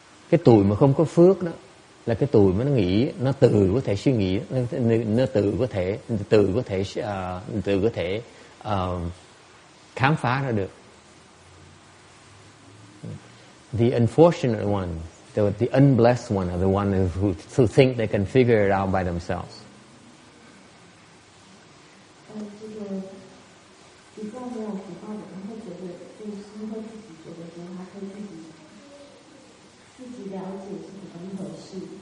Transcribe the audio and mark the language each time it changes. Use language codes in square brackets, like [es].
[vi] Cái tụi mà không có phước đó là cái tụi mà nó nghĩ, nó tự có thể suy nghĩ, nó tự có thể khám phá ra được. [en] The unfortunate one, the unblessed one, are the one who think they can figure it out by themselves. [zh] 这个比较没有福报的人会觉得，就是会自己觉得说他可以自己了解是怎么一回事。